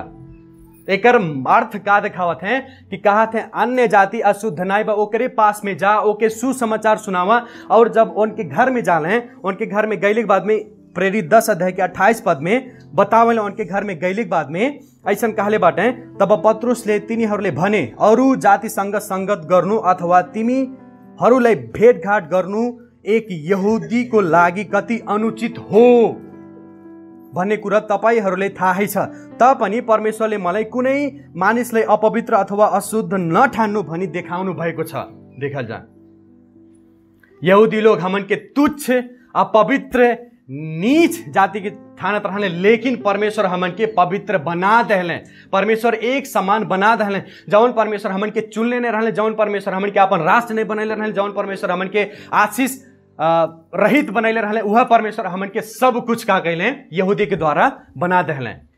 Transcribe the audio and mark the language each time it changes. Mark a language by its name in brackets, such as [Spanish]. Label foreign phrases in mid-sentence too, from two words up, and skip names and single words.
[Bhojpuri] एकर अर्थ का दिखावत है कि कहत है अन्य जाति अशुद्ध नाई बा, ओकरे पास में जा, ओके सुसमाचार सुनावा। और जब उनके घर में जाले, उनके घर में गैले के बाद में प्रेरित 10 अध्याय के 28 पद में बतावल उनके घर में गैले के बाद में ऐसा कहले बाटे, [Nepali] तब पत्रुसले तिनीहरूले भने, अरू जातिसँग संगत गर्नु अथवा तिमीहरूलाई भेटघाट गर्नु एक यहुदीको लागि कति अनुचित हो भन्ने कुरा तपाईहरूले थाहै छ। तापनि परमेश्वरले मलाई कुनै मानिसलाई अपवित्र अथवा अशुद्ध नठान्नु भनी देखाउनु भएको छ। [Bhojpuri] देखल जा, यहूदी लोग हमन के तुच्छ, अपवित्र, नीच जाति के ठानत रहले, लेकिन परमेश्वर हमन के पवित्र बना दहले। परमेश्वर एक समान बना दहले। जौन परमेश्वर हमन के चुनले नहीं रहले, जौन परमेश्वर हमन के अपन राष्ट्र नहीं बनैले रहले, जौन परमेश्वर हमन के आशीष रहित बनैले रहले, वह परमेश्वर हमन के सब कुछ का कैले यहूदी के द्वारा बना दहले।